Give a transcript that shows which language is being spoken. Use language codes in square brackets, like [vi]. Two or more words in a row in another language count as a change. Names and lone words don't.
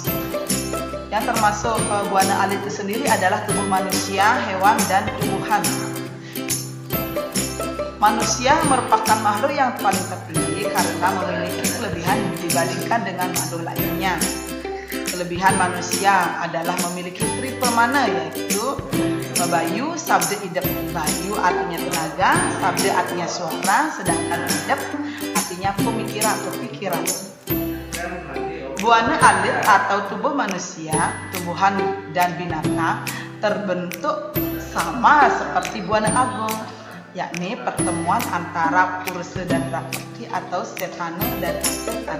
[id] Yang termasuk buana alit itu sendiri adalah tubuh manusia, hewan, dan tumbuhan. Manusia merupakan makhluk yang paling terpilih karena memiliki kelebihan dibandingkan dengan makhluk lainnya. Kelebihan manusia adalah memiliki triple mana, yaitu bayu, sabda, idep. Bayu artinya tenaga, sabda artinya suara, sedangkan idep artinya pemikiran atau pikiran. Buana alit atau tubuh manusia, tumbuhan dan binatang terbentuk sama seperti buana agung, yakni pertemuan antara purusa dan prakrti atau setana dan asetana.